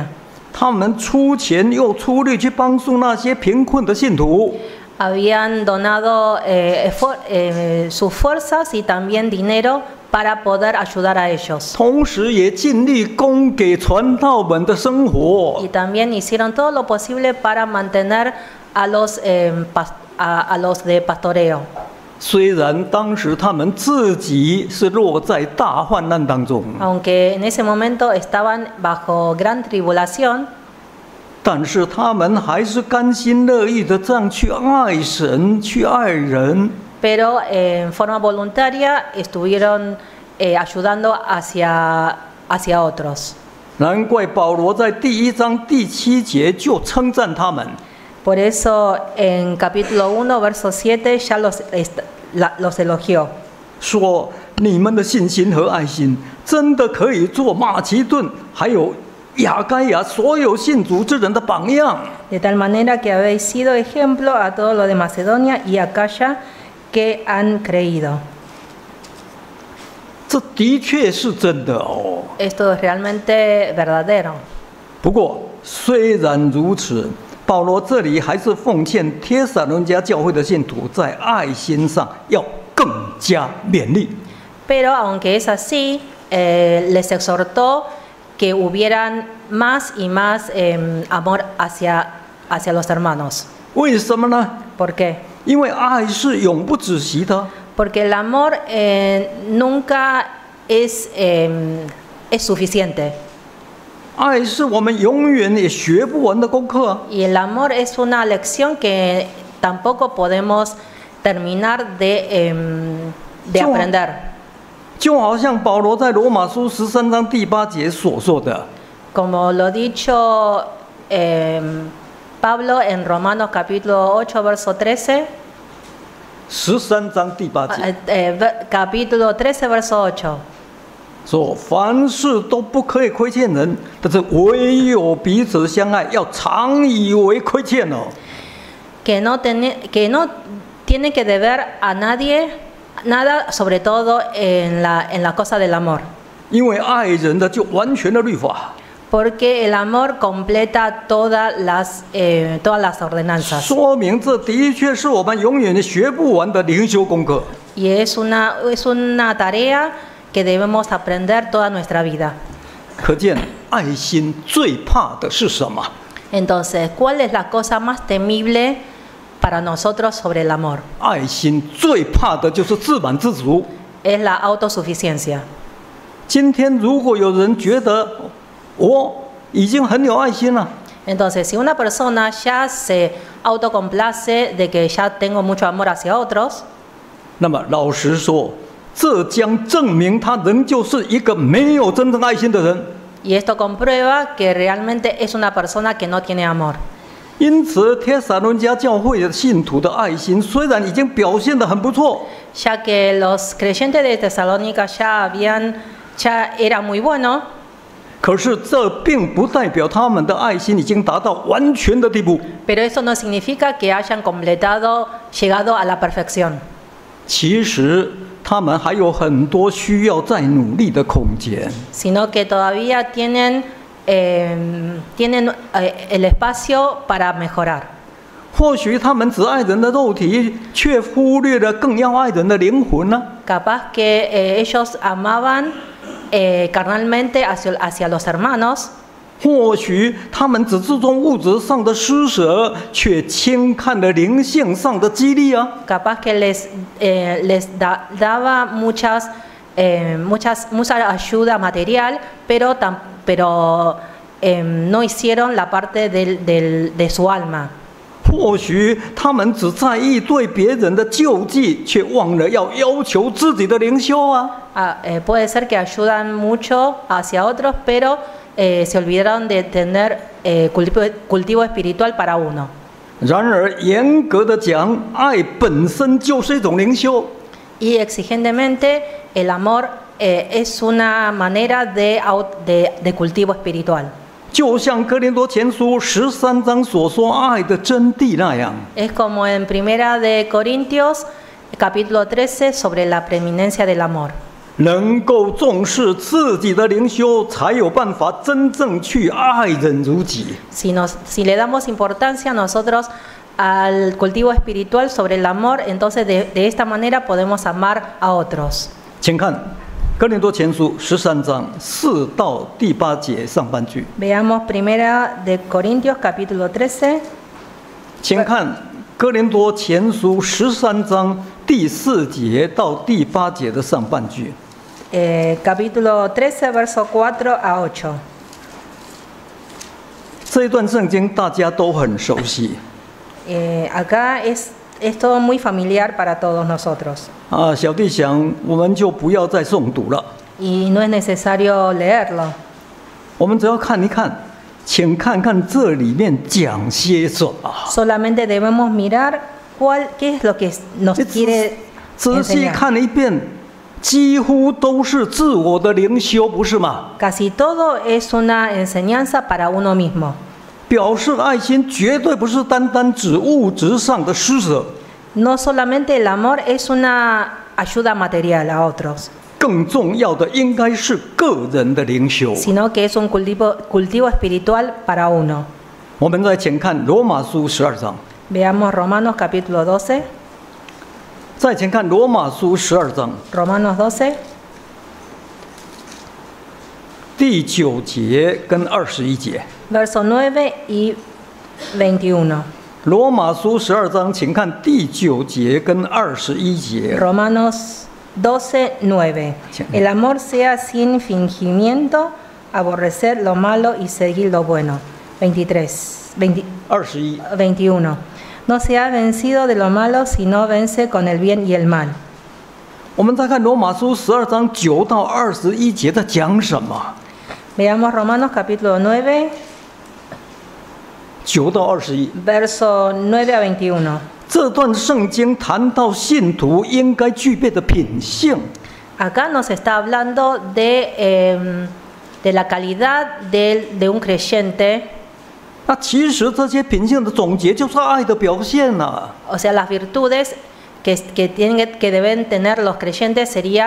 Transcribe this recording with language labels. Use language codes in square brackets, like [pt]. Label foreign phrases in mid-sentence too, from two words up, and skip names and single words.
[zh] 他们出钱又出力去帮助那些贫困的信徒。 [es] Habían donado sus fuerzas y también dinero para poder ayudar a ellos. [zh] 同时也尽力供给传道们的生活。 [es] Y también hicieron todo lo posible para mantener a los de pastoreo. [zh] 虽然当时他们自己是落在大患难当中， [es] Aunque en ese momento estaban bajo gran tribulación, [zh] 但是他们还是甘心乐意的这样去爱神，去爱人。 [es] pero en forma voluntaria estuvieron ayudando hacia otros. [zh] 难怪保罗在第1章第7节就称赞他们。 [es] Por eso en capítulo 1, verso 7 ya los elogió. [zh] 说你们的信心和爱心，真的可以做马其顿还有亚该亚所有信主之人的榜样。 [es] De tal manera que habéis sido ejemplo a todos los de Macedonia y Acaya que han creído. [zh] 这的确是真的哦。 [es] Esto es realmente verdadero. [zh] 不过虽然如此，保罗这里还是奉劝帖撒罗尼迦教会的信徒在爱心上要更加勉励。 [es] Pero aunque es así, les exhortó que hubieran más y más amor hacia los hermanos. [zh] 为什么呢？ [es] ¿Por qué? [zh] 因为爱是永不止息的。 [es] Porque el amor nunca es suficiente. [zh] 爱是我们永远也学不完的功课啊。 [es] Y el amor es una lección que tampoco podemos terminar de aprender. [zh] 就好像保罗在罗马书13章第8节所说的， [es] Como lo dicho Pablo en Romanos capítulo 8, verso 13. [zh] 13 章第8节 [es] Capítulo 13, verso 8. [zh] 说：凡事都不可以亏欠人，但是唯有彼此相爱，要常以为亏欠哦。 [es] Que no tiene que deber a nadie nada, sobre todo en la cosa del amor. [zh] 因为爱人的就完全的律法。 [es] Porque el amor completa todas las ordenanzas. [zh] 说明这的确是我们永远学不完的灵修功课。 [es] Y es una tarea que debemos aprender toda nuestra vida. [zh] 可见爱心最怕的是什么？ [es] Entonces, ¿cuál es la cosa más temible para nosotros sobre el amor? [zh] 爱心最怕的就是自满自足。 [es] Es la autosuficiencia. [zh] 今天如果有人觉得我已经很有爱心了， [es] Entonces, si una persona ya se autocomplace de que ya tengo mucho amor hacia otros, [zh] 那么老实说，这将证明他仍旧是一个没有真正爱心的人。 [es] y esto comprueba que realmente es una persona que no tiene amor. [zh] 因此，帖撒罗尼迦教会的信徒的爱心虽然已经表现得很不错， [es] Ya que los creyentes de Tesalónica ya era muy bueno, [zh] 可是这并不代表他们的爱心已经达到完全的地步。 [es] pero eso no significa que hayan llegado a la perfección. [zh] 其实他们还有很多需要再努力的空间。 [es] Sino que todavía tienen el espacio para mejorar. [zh] 或许他们只爱人的肉体，却忽略了更要爱人的灵魂呢？ [es] Capaz que ellos amaban carnalmente hacia los hermanos. [zh] 或许他们只注重物质上的施舍，却轻看了灵性上的激励啊！ [es] Capaz que les daba mucha ayuda material, pero no hicieron la parte de su alma. [zh] 或许他们只在意对别人的救济，却忘了要求自己的灵修啊。 [es] Puede ser que ayudan mucho hacia otros, pero se olvidaron de tener cultivo espiritual para uno. [zh] 然而，严格的讲，爱本身就是一种灵修。 [es] Y exigentemente, el amor es una manera de cultivo espiritual. [zh] 就像哥林多前书13章所说爱的真谛那样。 [es] Es como en Primera de Corintios, capítulo 13, sobre la preeminencia del amor. [zh] 能够重视自己的灵修，才有办法真正去爱人如己。 [es] Si le damos importancia nosotros al cultivo espiritual sobre el amor, entonces de esta manera podemos amar a otros. [zh] 请看哥林多前书13章4到第8节上半句。 [es] Veamos Primera de Corintios capítulo 13. [zh] 请看哥林多前书13章第4节到第8节的上半句。 [es] Capítulo 13, verso 4 a 8. [zh] 这一段圣经大家都很熟悉。 [es] Acá es todo muy familiar para todos nosotros. [zh] 小弟想，我们就不要再诵读了。 [es] Y no es necesario leerlo. [zh] 我们只要看一看，请看看这里面讲些什么。 [es] Solamente debemos mirar qué es lo que nos quiere [zh] 仔细 [es] enseñar. [zh] 看一遍，几乎都是自我的灵修，不是吗？ [es] Casi todo es una enseñanza para uno mismo. [zh] 表示爱心绝对不是单单指物质上的施舍， [es] No solamente el amor es una ayuda material a otros, [zh] 更重要的应该是个人的灵修。 [es] sino que es un cultivo espiritual para uno. [zh] 我们再请看罗马书12章， [es] Veamos Romanos capítulo 12. [zh] 再请看罗马书12章 [es] Romanos 12, [zh] 第9节跟21节。 [es] verso 9 y 21. [zh] 罗马书12章，请看第9节跟21节。 [es] Romanos 12, 9. El amor sea sin fingimiento, aborrecer lo malo y seguir lo bueno. 21. No se ha vencido de lo malo, sino vence con el bien y el mal. [zh] 我们再看罗马书12章9到21节在讲什么？ [es] Veamos Romanos capítulo 9, [zh] 9到21。 [es] verso 9 a 21. [zh] 这段圣经谈到信徒应该具备的品性。 [es] Acá nos está hablando de la calidad de un creyente. [zh] 那其实这些品性的总结就是爱的表现啊。 [es] O sea, las virtudes que deben tener los creyentes sería